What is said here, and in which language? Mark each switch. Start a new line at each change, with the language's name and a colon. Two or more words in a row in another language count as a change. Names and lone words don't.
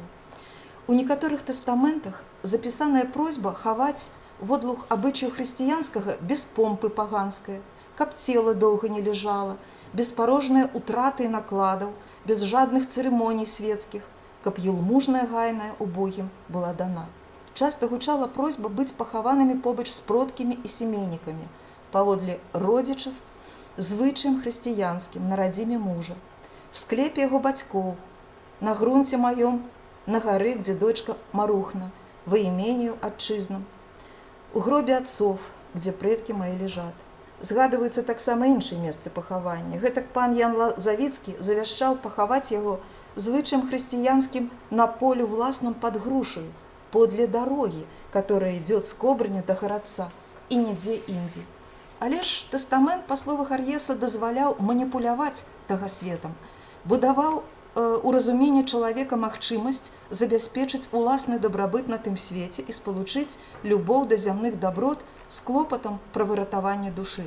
Belarusian: У некаторых тестаментах запісаная просьба хаваць водлух абычаю хрысціянскага без помпы паганскае, каб цела доўга не лежала, без парожныя утраты і накладаў, без жадных цырымоній светскіх, каб юлмужная гайная убогім была дана. часта гучала просьба быць пахаванымі побач з продкамі і семейнікамі, паводле родзічаў, звычаем хрысціянскім на радзіме мужа, в склепе яго бацькоў, на грунце маём, на гары,
Russian: где дочка Марухна, во имению отчизном, у гробе отцов, где предки мои лежат.
Belarusian: Згадываюцца таксама іншыя месцы пахавання. Гэтак пан Ян Лазавіцкі завяшчаў пахаваць яго звычаем хрысціянскім на полю власным
Russian: под грушаю, подле дороги, которая идет с Кобрыня до Гарадца,
Belarusian: и нідзе індзі. Але ж тэстамент, па словах Ар'еса, дазваляў маніпуляваць тагасветам, будаваў у разуменні чалавека магчымасць забяспечыць уласны дабрабыт на тым свеце і спалучыць любоў да зямных даброт з клопатам пра выратаванне душы.